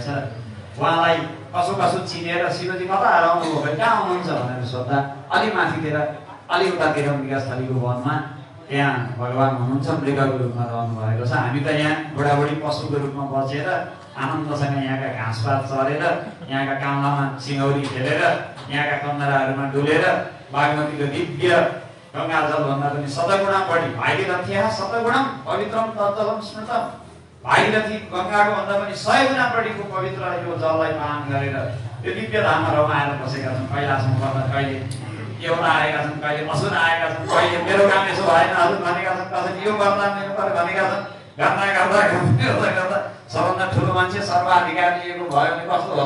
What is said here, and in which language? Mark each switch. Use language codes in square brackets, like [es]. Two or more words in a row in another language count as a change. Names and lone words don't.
[ne] उहाँलाई कसो चिनेर शिवजी कता हराउनु भयो, कहाँ हुनुहुन्छ भनेर सोद्धा अलि माथितिर अलि उतातिर मृगस्थलीको वनमा त्यहाँ भगवान हुनुहुन्छ, मृगको रूपमा रहनु भएको छ। हामी त यहाँ बुढाबुढी पशुको रूपमा बसेर आनन्दसँग यहाँका घाँसपात चरेर, यहाँका कामलामा सिङौरी खेलेर, यहाँका कन्दराहरूमा डुलेर बागमतीको दिव्य गङ्गाजल भन्दा पनि शतगुणा बढी [sa] भागीरथ्या शतगुणम पवित्रम तत्त्वम स्मृतम। [ne] भागीरथी गङ्गाको भन्दा पनि 100 गुणा बढीको पवित्र यो जललाई पान गरेर यो दिव्य धाममा रमाएर बसेका छन्। कैलाशमा पर्दा कहिले एउटा आएका छन्, कहिले असुर आएका छन्, कहिले मेरो काम यसो भएन हजुर भनेका छन्, कसैले यो गर्दा मेरो पर भनेका छन्। गर्दा सबभन्दा ठुलो मान्छे सर्वाधिकार लिएको भयो भने कस्तो होला?